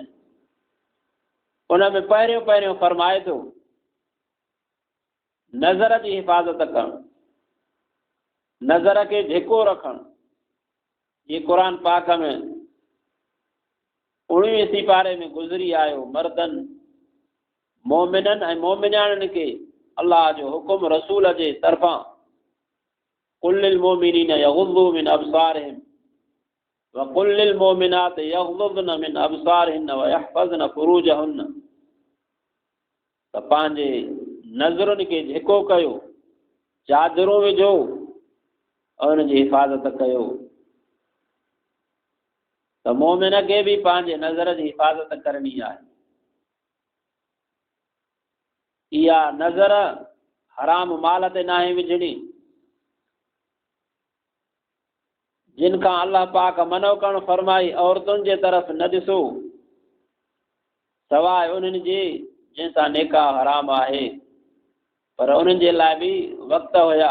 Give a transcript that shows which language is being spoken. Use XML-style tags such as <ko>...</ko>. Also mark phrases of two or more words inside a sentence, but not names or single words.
<sd>उन में पहिरियों फरमाए थो नज़र जी हिफ़ाज़त करणु, नज़र खे ढिको रखणु। ये क़ुरान पाक में 19वीं सिपारे में गुज़री आयो मर्दनि मोमिननि ऐं मोमिनाणनि खे अल्लाह जो हुकुम रसूल जे तरफ़ां</sd> <ar>قل للمؤمنين يغضوا من أبصارهم وقل للمؤمنات يغضضن من أبصارهن ويحفظن فروجهن</ar> <sd>त पंहिंजे नज़रुनि खे झिको कयो, चादरूं विझो और उनजी हिफ़ाज़त कयो। त मोमिन खे बि पंहिंजे नज़र जी हिफ़ाज़त करणी आहे। इहा नज़र हराम माल ते नाहे विझणी, जिन खां अल्लाह पाक मनो करणु फरमाई औरतुनि जे तरफ़ न ॾिसो सवाइ उन्हनि जे जंहिंसां निकाह हराम आहे, पर उन्हनि जे लाइ बि वक़्त हुया।</sd>